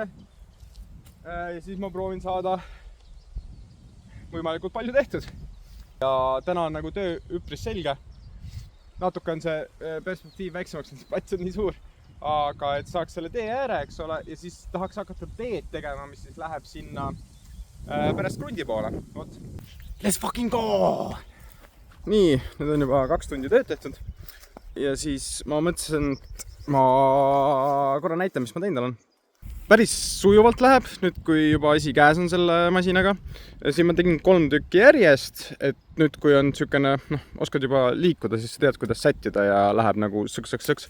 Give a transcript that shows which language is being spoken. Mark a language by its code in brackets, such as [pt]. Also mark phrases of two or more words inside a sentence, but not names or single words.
[et] Ja siis ma proovin saada võimalikult palju tehtud. Ja täna on nagu töö üpris selge. Natuke on see perspektiiv väiksemaks, sest pats on nii suur. Aga et saaks selle tee ääre, eks ole, ja siis tahaks hakata teed tegema, mis siis läheb sinna pärast krundi poole. Oot. [en] Let's fucking go! [et] Nii, nüüd on juba 2 tundi tööd tehtud. Ja siis ma mõtlesin, et ma korra näitan, mis ma teinud olen. Päris sujuvalt läheb, nüüd kui juba asi käes on selle masinaga. Siin ma tegin 3 tükki järjest, et nüüd kui on sükene, oskad juba liikuda, siis tead, kuidas sättida ja läheb nagu sõks.